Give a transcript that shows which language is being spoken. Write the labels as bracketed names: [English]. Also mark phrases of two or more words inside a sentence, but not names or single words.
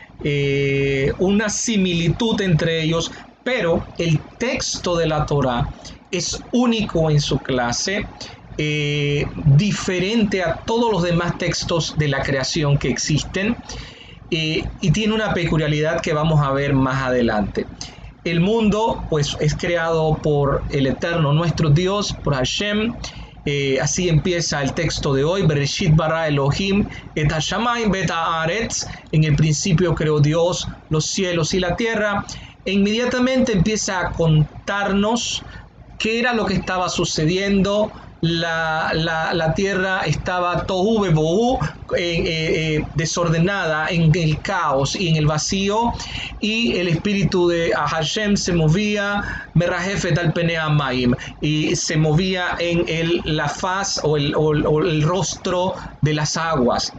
[Spanish] una similitud entre ellos, pero el texto de la Torá es único en su clase, diferente a todos los demás textos de la creación que existen, y tiene una peculiaridad que vamos a ver más adelante. El mundo pues es creado por el Eterno, nuestro Dios, por Hashem. Así empieza el texto de hoy. [Hebrew] בראשית ברא אלהים את השמים ואת הארץ. [Spanish] En el principio creó Dios los cielos y la tierra. E inmediatamente empieza a contarnos qué era lo que estaba sucediendo. La tierra estaba [Hebrew] תהו ובהו, [Spanish] desordenada, en el caos y en el vacío, y el espíritu de Hashem se movía [Hebrew] מרחפת על פני המים, [Spanish] y se movía en la faz o el rostro de las aguas.